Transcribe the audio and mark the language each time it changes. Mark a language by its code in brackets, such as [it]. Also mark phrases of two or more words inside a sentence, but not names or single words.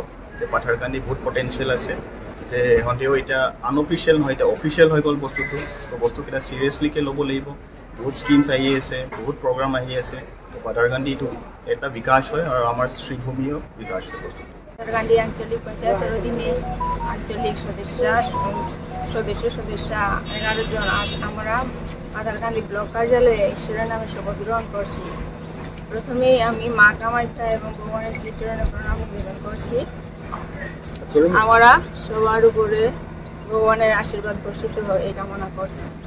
[as] যে পাথাৰকান্দি বহুত পটেঞ্চিয়েল আছে, যে ইহঁতেও এতিয়া আনঅফিচিয়েল নহয়, এতিয়া অফিচিয়েল হৈ গ'ল বস্তুটো। তো বস্তুকেইটা চিৰিয়াছলিকৈ ল'ব লাগিব। বহুত স্কিমছ আহি আছে, বহুত প্ৰগ্ৰাম আহি আছে। তো পাথাৰকান্দি এইটো এটা বিকাশ হয় আৰু আমাৰ শ্ৰীভূমিও বিকাশ হয়। [bn] পাথারকান্দি আঞ্চলিক পঞ্চায়েতের অধীনে আঞ্চলিক সদস্য 11 জন আমরা পাথারকান্দি ব্লক কার্যালয়ে ঈশ্বরের নামে শপথ গ্রহণ করছি। প্রথমেই আমি মা কামাখ্যা এবং ভগবানের শ্রীচরণে প্রণাম নিবেদন করছি। আমরা সবার উপরে ভগবানের আশীর্বাদ বর্ষিত হয় এই কামনা করছি।